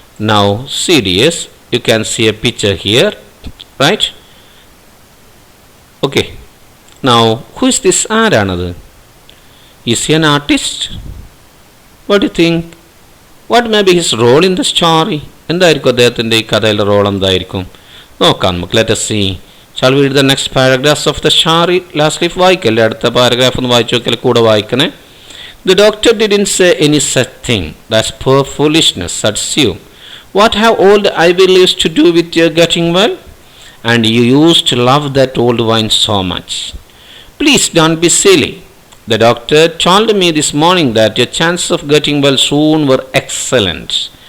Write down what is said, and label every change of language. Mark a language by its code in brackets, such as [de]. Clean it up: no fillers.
[en] Now serious, you can see a picture here, right? Okay, now who is this? [ml] ആരാണത്? [en] Is he an artist? What you think? What may be his role in the story? [ml] എന്തായിരിക്കും അദ്ദേഹത്തിൻ്റെ ഈ കഥയിലെ role? എന്തായിരിക്കും നോക്കാം നമുക്ക്. [en] Let us see. Shall we read the next paragraphs of the story? [ml] Last Leaf വായിക്കല്ലേ, അടുത്ത paragraph ഒന്ന് വായിച്ചു നോക്കിയാൽ കൂടെ വായിക്കണേ. [en] The doctor didn't say any such thing. That's poor foolishness, said Sue. What have old ivy leaves to do with your getting well? And you used to love that old wine so much. Please don't be silly. The doctor told me this morning that your chances of getting well soon were excellent.